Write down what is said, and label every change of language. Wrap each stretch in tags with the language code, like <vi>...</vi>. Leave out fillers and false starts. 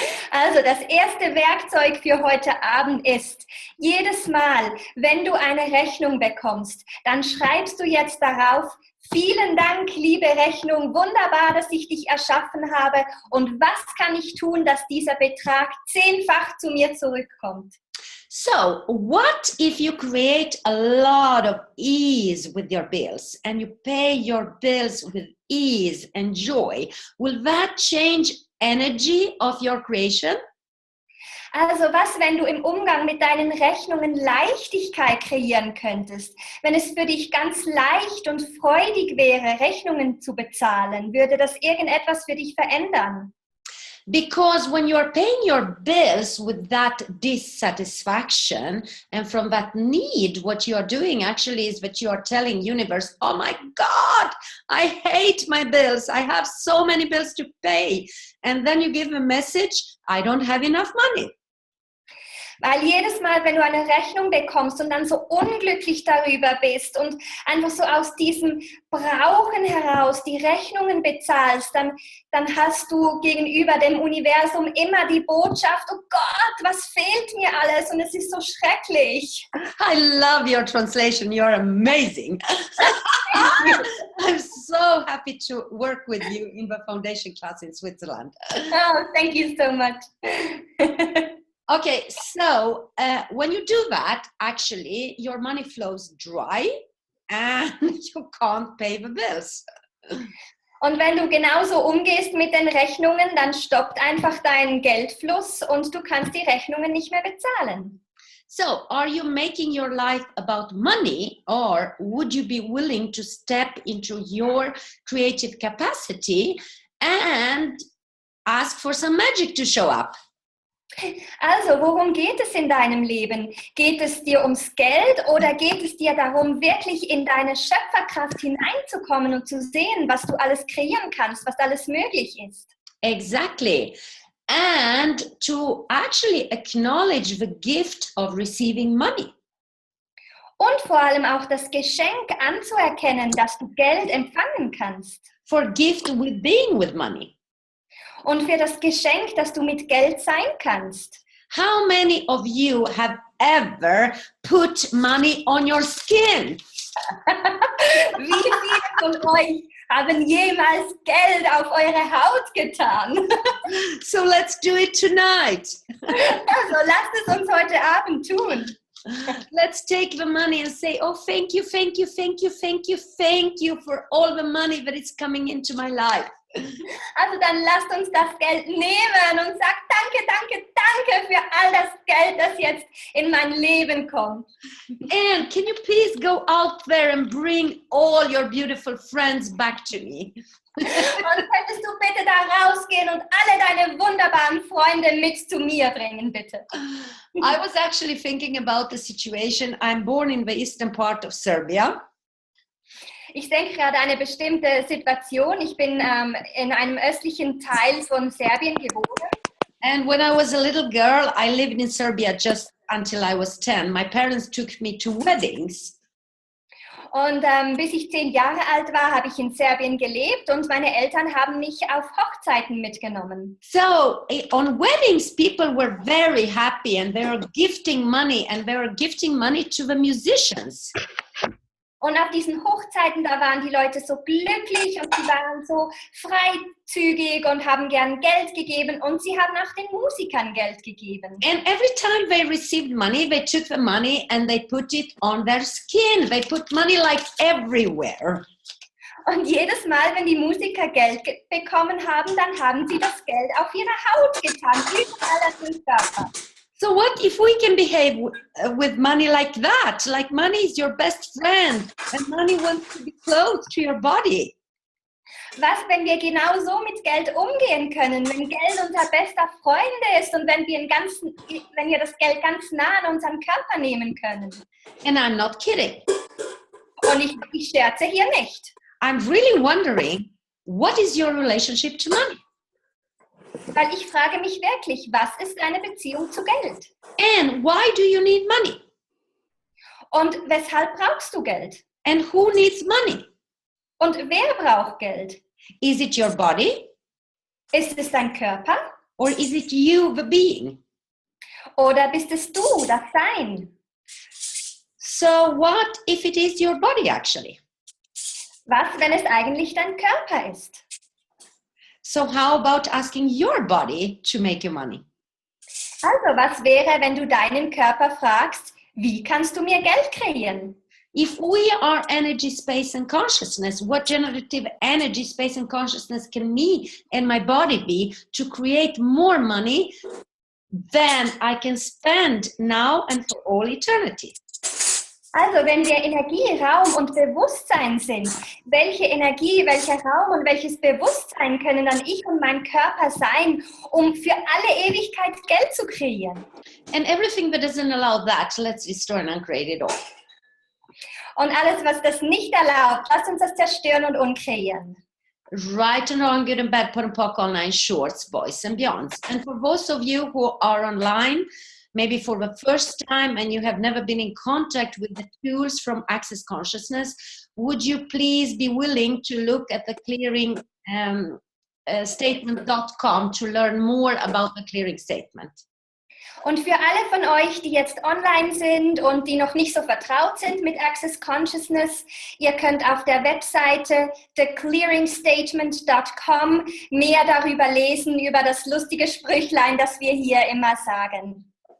<de>Also das erste Werkzeug für heute Abend ist, jedes Mal, wenn du eine Rechnung bekommst, dann schreibst du jetzt darauf, vielen Dank, liebe Rechnung, wunderbar, dass ich dich erschaffen habe, und was kann ich tun, dass dieser Betrag 10-fach zu mir zurückkommt?</de> <en>So, what if you create a lot of ease with your bills and you pay your bills with ease and joy? Will that change energy of your creation?</en> <de>Also was, wenn du im Umgang mit deinen Rechnungen Leichtigkeit kreieren könntest? Wenn es für dich ganz leicht und freudig wäre, Rechnungen zu bezahlen, würde das irgendetwas für dich verändern?</de> <en>Because when you are paying your bills with that dissatisfaction and from that need, what you are doing actually is that you are telling universe, oh my God, I hate my bills. I have so many bills to pay. And then you give a message, I don't have enough money.</en> <de>Weil jedes Mal, wenn du eine Rechnung bekommst und dann so unglücklich darüber bist und einfach so aus diesem Brauchen heraus die Rechnungen bezahlst, dann hast du gegenüber dem Universum immer die Botschaft, oh Gott, was fehlt mir alles, und es ist so schrecklich.</de> <en>I love your translation. You're amazing. I'm so happy to work with you in the foundation class in Switzerland. Oh, thank you so much. Okay, so when you do that, actually, your money flows dry and you can't pay the bills.</en> <de>Und wenn du genauso umgehst mit den Rechnungen, dann stoppt einfach dein Geldfluss und du kannst die Rechnungen nicht mehr bezahlen.</de> <en>So, are you making your life about money, or would you be willing to step into your creative capacity and ask for some magic to show up?</en> <de>Also, worum geht es in deinem Leben? Geht es dir ums Geld oder geht es dir darum, wirklich in deine Schöpferkraft hineinzukommen und zu sehen, was du alles kreieren kannst, was alles möglich ist?</de> <en>Exactly. And to actually acknowledge the gift of receiving money.</en> <de>Und vor allem auch das Geschenk anzuerkennen, dass du Geld empfangen kannst.</de> <en>For gift with being with money.</en> <de>Und für das Geschenk, dass du mit Geld sein kannst.</de> <en>How many of you have ever put money on your skin?</en> <de>Wie viele von euch haben jemals Geld auf eure Haut getan?</de> <en>So let's do it tonight.</en> <de>Also lasst es uns heute Abend tun.</de> <en>Let's take the money and say, oh, thank you, thank you, thank you, thank you, thank you for all the money that is coming into my life.</en> <de>Also dann lasst uns das Geld nehmen und sagt danke, danke, danke für all das Geld, das jetzt in mein Leben kommt.</de> <en>And can you please go out there and bring all your beautiful friends back to me?</en> <de>Und könntest du bitte da rausgehen und alle deine wunderbaren Freunde mit zu mir bringen, bitte?</de> <en>I was actually thinking about the situation. I'm born in the eastern part of Serbia.</en> <de>Ich denke gerade an eine bestimmte Situation. Ich bin in einem östlichen Teil von Serbien geboren.</de> <en>And when I was a little girl, I lived in Serbia just until I was 10. My parents took me to weddings.</en> <de>Und bis ich 10 Jahre alt war, habe ich in Serbien gelebt und meine Eltern haben mich auf Hochzeiten mitgenommen.</de> <en>So on weddings, people were very happy and they were gifting money to the musicians.</en> <de>Und auf diesen Hochzeiten, da waren die Leute so glücklich und sie waren so freizügig und haben gern Geld gegeben und sie haben auch den Musikern Geld gegeben.</de> <en>And every time they received money, they took the money and they put it on their skin. They put money like everywhere.</en> <de>Und jedes Mal, wenn die Musiker Geld bekommen haben, dann haben sie das Geld auf ihre Haut getan, überall an den Körper.</de> <en>So what if we can behave with money like that? Like money is your best friend and money wants to be close to your body.</en> <de>Was, wenn wir genau so mit Geld umgehen können, wenn Geld unser bester Freund ist und wenn wir das Geld ganz nah an unseren Körper nehmen können?</de> <en>And I'm not kidding.</en> <de>Und ich scherze hier nicht.</de> <en>I'm really wondering, what is your relationship to money?</en> <de>Weil ich frage mich wirklich, was ist eine Beziehung zu Geld?</de> <en>And why do you need money?</en> <de>Und weshalb brauchst du Geld?</de> <en>And who needs money?</en> <de>Und wer braucht Geld?</de> <en>Is it your body?</en> <de>Ist es dein Körper?</de> <en>Or is it you, the being?</en> <de>Oder bist es du, das Sein?</de> <en>So what if it is your body actually?</en> <de>Was, wenn es eigentlich dein Körper ist?</de> <en>So how about asking your body to make you money?</en> <de>Also, was wäre, wenn du deinen Körper fragst, wie kannst du mir Geld kreieren?</de> <en>If we are energy, space, and consciousness, what generative energy, space, and consciousness can me and my body be to create more money than I can spend now and for all eternity?</en> <de>Also, wenn wir Energie, Raum und Bewusstsein sind, welche Energie, welcher Raum und welches Bewusstsein können dann ich und mein Körper sein, um für alle Ewigkeit Geld zu kreieren?</de> <en>And everything that doesn't allow that, let's destroy and uncreate it all.</en> <de>Und alles, was das nicht erlaubt, lasst uns das zerstören und unkreieren.</de> <en>Right and wrong, good and bad, put and pock, all nine shorts, boys and beyonds. And for those of you who are online, maybe for the first time and you have never been in contact with the tools from Access Consciousness, would you please be willing to look at the clearing statement.com to learn more about the clearing statement?</en> <de>Und für alle von euch, die jetzt online sind und die noch nicht so vertraut sind mit Access Consciousness, ihr könnt auf der Webseite theclearingstatement.com mehr darüber lesen, über das lustige Sprüchlein, das wir hier immer sagen.</de>